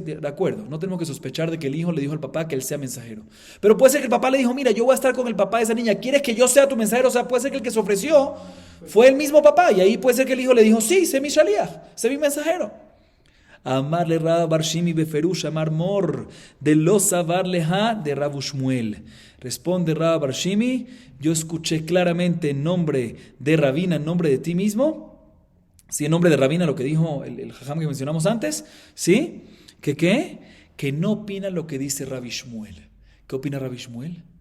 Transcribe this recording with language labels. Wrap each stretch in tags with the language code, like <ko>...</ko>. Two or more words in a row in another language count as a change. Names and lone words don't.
<es>De acuerdo, no tenemos que sospechar de que el hijo le dijo al papá que él sea mensajero. Pero puede ser que el papá le dijo, mira, yo voy a estar con el papá de esa niña, ¿quieres que yo sea tu mensajero? O sea, puede ser que el que se ofreció fue el mismo papá. Y ahí puede ser que el hijo le dijo, sí, sé mi shaliach, sé mi mensajero.</es> <arc>אמר ליה רב בר שימי בפירוש אמר מר דלא סבר לה דרב שמואל.</arc> <es>Responde Rab bar Shimi, yo escuché claramente en nombre de Rabina, en nombre de ti mismo, sí, en nombre de Rabina, lo que dijo el jajam que mencionamos antes, ¿sí? ¿Que qué? Que no opina lo que dice Rabbi Shmuel. ¿Qué opina Rabbi Shmuel?</es>